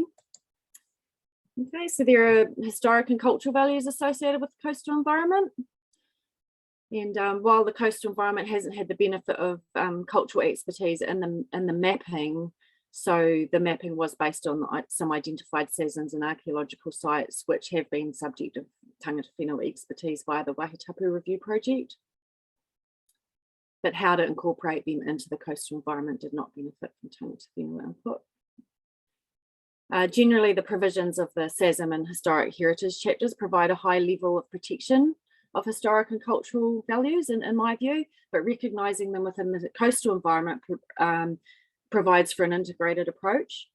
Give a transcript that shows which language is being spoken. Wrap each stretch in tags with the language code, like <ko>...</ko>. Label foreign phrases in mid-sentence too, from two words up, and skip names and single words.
<en>Okay, so there are historic and cultural values associated with the coastal environment. And while the coastal environment hasn't had the benefit of cultural expertise in the mapping, so the mapping was based on some identified seasons and archaeological sites which have been subject of</en> <mi>tangata whenua</mi> <en>expertise via the Wahitapu Review Project. But how to incorporate them into the coastal environment did not benefit from</en> <mi>tangata whenua</mi> <en>input. Generally, the provisions of the SASM and historic heritage chapters provide a high level of protection of historic and cultural values, in my view, but recognising them within the coastal environment provides for an integrated approach.</en>